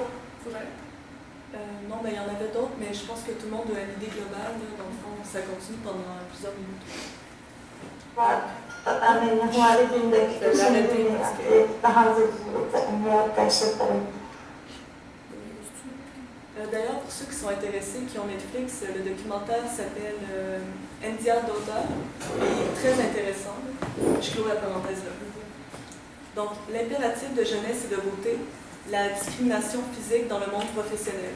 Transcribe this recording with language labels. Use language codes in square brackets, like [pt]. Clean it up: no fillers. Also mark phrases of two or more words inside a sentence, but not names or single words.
[fr] non, mais il y en avait d'autres, mais je pense que tout le monde a une idée globale. Là, dans le fond, ça continue pendant plusieurs minutes. [hi] पता नहीं हमारी जिंदगी कुछ नहीं है कहाँ से करेंगे और कैसे करेंगे [fr] D'ailleurs, pour ceux qui sont intéressés, qui ont Netflix, le documentaire s'appelle India Daughter. Il est très intéressant. Je clôt la parenthèse là. Donc, l'impératif de jeunesse et de beauté, la discrimination physique dans le monde professionnel.